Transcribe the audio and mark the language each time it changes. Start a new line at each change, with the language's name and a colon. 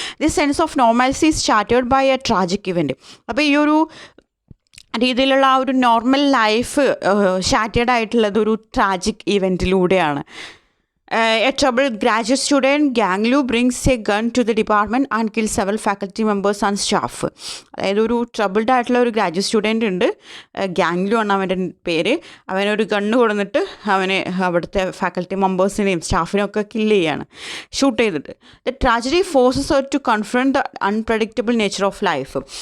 English: The sense of normality is shattered by a tragic event.
Malayalam: അപ്പോൾ ഈ ഒരു രീതിയിലുള്ള ആ ഒരു നോർമൽ ലൈഫ് ഷാറ്റേർഡ് ആയിട്ടുള്ളത് ഒരു tragic ഇവൻറ്റിലൂടെയാണ്.
English: A troubled graduate student, Gang Lu, brings a gun to the department and kills several faculty members and staff.
Malayalam: അതായത് ഒരു ട്രബിൾഡ് ആയിട്ടുള്ള ഒരു ഗ്രാജുവേറ്റ് സ്റ്റുഡൻ്റ് ഉണ്ട്, ഗ്യാങ് ലു ആണ് അവൻ്റെ പേര്. അവനൊരു ഗണ്ണ് കൊടുത്തിട്ട് അവനെ അവിടുത്തെ ഫാക്കൽറ്റി മെമ്പേഴ്സിനെയും സ്റ്റാഫിനെയും ഒക്കെ കില്ല് ചെയ്യാണ്, ഷൂട്ട് ചെയ്തിട്ട്.
English: The tragedy forces her to confront the unpredictable nature of life.